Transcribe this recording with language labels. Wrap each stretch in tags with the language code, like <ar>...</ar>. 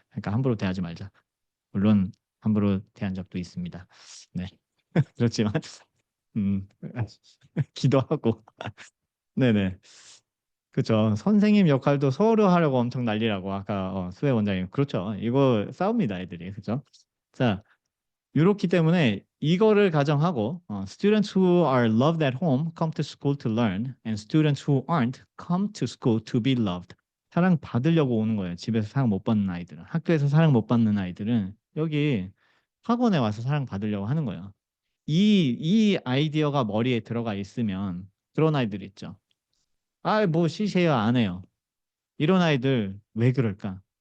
<ko>그러니까 함부로 대하지 말자. 물론 함부로 대한 적도 있습니다. 네. 그렇지만 음, 기도하고 네네. 그죠. 선생님 역할도 서로 하려고 엄청 난리라고 아까 수혜 원장님 그렇죠. 이거 싸웁니다 애들이 그죠. 자 이렇기 때문에 이거를 가정하고</ko> <en>students who are loved at home come to school to learn and students who aren't come to school to be loved.</en> <ko>사랑 받으려고 오는 거예요. 집에서 사랑 못 받는 아이들은 학교에서 사랑 못 받는 아이들은 여기 학원에 와서 사랑 받으려고 하는 거예요. 이 아이디어가 머리에 들어가 있으면 그런 아이들 있죠. 뭐 시세요 안 해요. 이런 아이들 왜 그럴까?</ko>